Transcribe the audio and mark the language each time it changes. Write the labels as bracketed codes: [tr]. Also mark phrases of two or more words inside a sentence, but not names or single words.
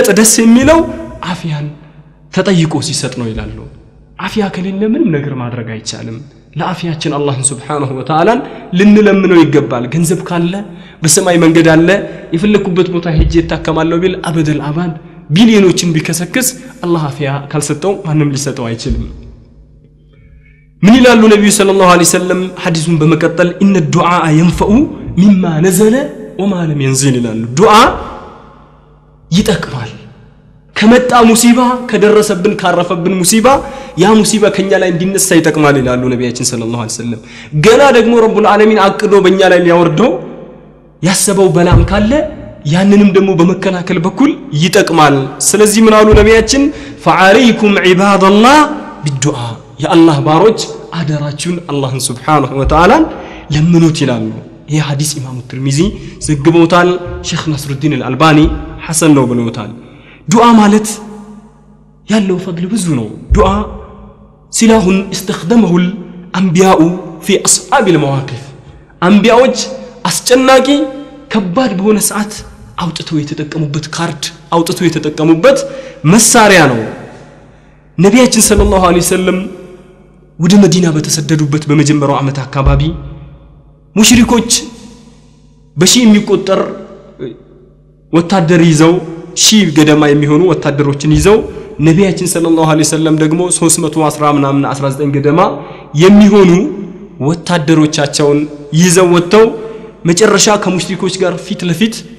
[am] ደስ የሚለው አፊያን ተጠይቆ ሲሰጥ ነው ይላሉ አፊያ ከሌለ ምንም ነገር ማድረግ አይቻልም ለአፊያችን አላህን [ar] سبحانه وتعالى [am] ልንለምነው ይገባል ገንዘብ ካለ በሰማይ መንገድ አለ የፈለኩበት ቦታ ሄጄ ተከማለው ቢል አበደል አባድ ቢሊዮኖችን ቢከሰክስ አላህ አፊያ ካልሰጠው ማንም ሊሰጠው አይችልም ምን ይላሉ ነብዩ [ar] صلى الله عليه وسلم [am] ሐዲሱን በመቀጠል [ar] ان الدعاء ينفع مما نزل وما لم ينزل [am] ይላሉ ዱዓ ይጠቅማል ከመጣ ሙሲባ ከደረሰብን ካረፈብን ሙሲባ ያ ሙሲባ ከኛ ላይ እንዲነሳ ይጠቅማል ይላሉ ነብያችን [ar] صلى الله عليه وسلم [am] ገና ደግሞ [ar] رب العالمين [am] አቅዶ በእኛ ላይ ሊያወርደው ያሰበው በላም ካለ ያንንም ደግሞ በመከላከል በኩል ይጠቅማል ስለዚህ ምን አሉ ነብያችን [ar] فعليكم عباد الله بالدعاء يا الله [am] ባሮች አደራችሁን አላህን [ar] سبحانه وتعالى [am] ለምኑት ይላሉ ይህ ሐዲስ ኢማሙ ትርሚዚ ዘግበውታል ሼክ ነስሩዲን አልአልባኒ ሐሰን ነው ብለውታል ዱዓ ማለት ያለው ፈድል ብዙ ነው ዱዓ ሲላሁን استخدمه [ar] الانبياء في اصحاب المواقف [am] አንቢያዎች አስጨናቂ ከባድ በሆነ ሰዓት አውጥተው የተጠቀሙበት ካርድ አውጥተው የተጠቀሙበት መሳሪያ ነው ነብያችን [ar] صلى الله عليه وسلم [am] ወደ መዲና በተሰደዱበት በመጀመሪያው ዓመት አካባቢ ሙሽሪኮች በሺ የሚቆጠር ወታደር ይዘው ሺ ገደማ የሚሆኑ ወታደሮችን ይዘው ነብያችን [ar] صلى الله عليه وسلم [am] ደግሞ 310 ምናምን 19 ገደማ የሚሆኑ ወታደሮቻቸውን ይዘው ወጥተው መጨረሻ ከሙሽሪኮች ጋር ፊት ለፊት